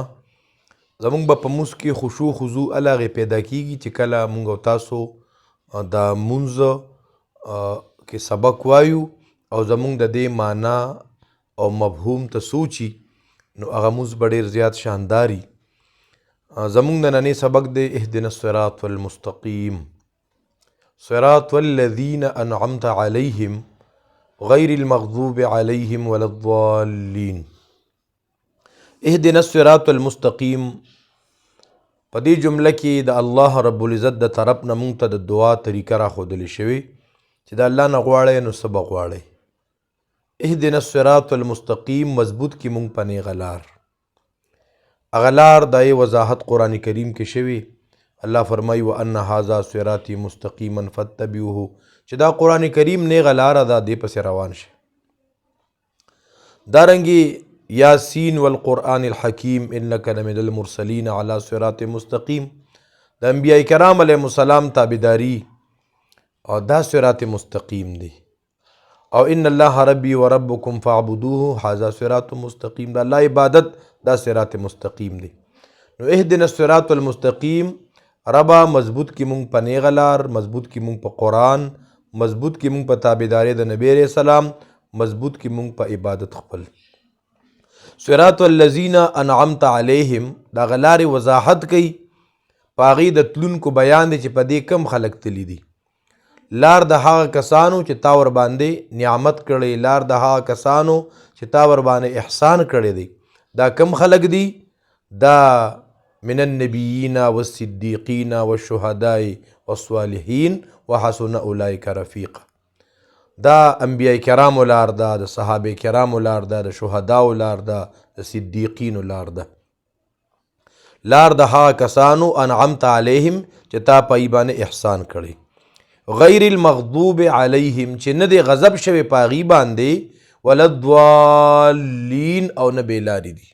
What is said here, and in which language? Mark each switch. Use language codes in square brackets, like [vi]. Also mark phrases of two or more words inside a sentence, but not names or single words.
[ps] زمونږ به په موس کې خشوع خضوع هغې پیدا کیږي چې کله مونږ او تاسو د مونځ کې سبق وایو او زمونږ د دې معنا او مفهوم ته سوچي نو هغه مونځ به ډېر زیات شانداري. زمونږ د نننې سبق دی [ar] اهدنا الصراط المستقیم، صراط الذین انعمت علیهم غیر المغضوب علیهم ولا الضالین. اهدنا الصراط المستقیم [ps] په دې جمله کې د الله رب العزت د طرف نه مونږ ته د دعا طریقه راښودلې شوې چې د الله نه غواړئ نو څه به غواړئ. [ar] اهدنا الصراط المستقیم [ps] مضبوط کې مونږ په نیغه لار. هغه لار د وضاحت قرآن کریم کې شوې. الله فرمایي [ar] وان هذا صراطي مستقیما فاتبعوه، [ps] چې دا قرآن کریم نیغه لاره ده، دې پسې روان شي. دارنګې [ar] یاسین والقرآن الحکیم انک لمن المرسلین علی صراط مستقیم، [ps] د انبیاء کرام علیهم السلام تابعداري او دا صراط مستقیم دی. [ar] او ان الله ربی و ربکم فاعبدوه هذا صراط مستقیم، [ps] دا الله عبادت دا صراط مستقیم دی. نو [ar] اهدنا الصراط المستقیم [ps] ربا مضبوط کی مونږ په نیغه لار، مضبوط کی مونږ په قرآن، مضبوط کی مونږ په تابعداري د نبی علیہ السلام، مضبوط کی مونږ په عبادت خپل. [ar] صراط الذین انعمت علیهم [ps] دا غلارې وضاحت کوي، په هغې د تلونکو بیان دی چې په دې کم خلک تلي دي. لار د هغه کسانو چې تا ور باندې نعمت کړی، لار د هغه کسانو چې تا ور باندې احسان کړی دی. دا کم خلک دي؟ دا [ar] من النبیین والصدیقین والشهداء والصالحین وحسن اولئک رفیقا. [ps] دا انبیاء کرامو لار ده، د صحابه کرامو لار ده، د شهداو لار ده، د صدیقینو لار ده. لار د هغه کسانو [ar] انعمت علیهم [ps] چې تا په ای باندې احسان کړی. [ar] غیر المغضوب علیهم [ps] چې نه دی غضب شوی په هغې باندې، [ar] ولا الضالین [ps] او نه بېلارې دي.